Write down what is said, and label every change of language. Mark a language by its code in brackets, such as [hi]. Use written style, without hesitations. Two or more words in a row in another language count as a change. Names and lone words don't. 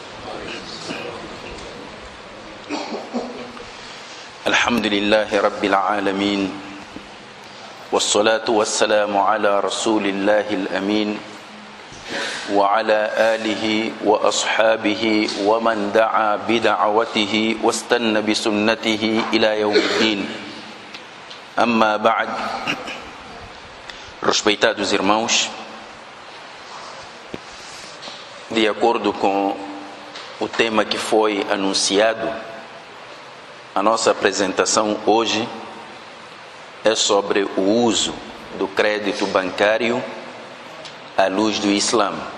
[ar] الحمد لله رب العالمين، والصلاة والسلام على رسول الله الأمين وعلى آله وأصحابه ومن دعا بدعوته واستنى بسنته إلى يوم الدين. أما بعد. [pt] Respeitados irmãos, de acordo com o tema que foi anunciado, a nossa apresentação hoje é sobre o uso do crédito bancário à luz do Islã.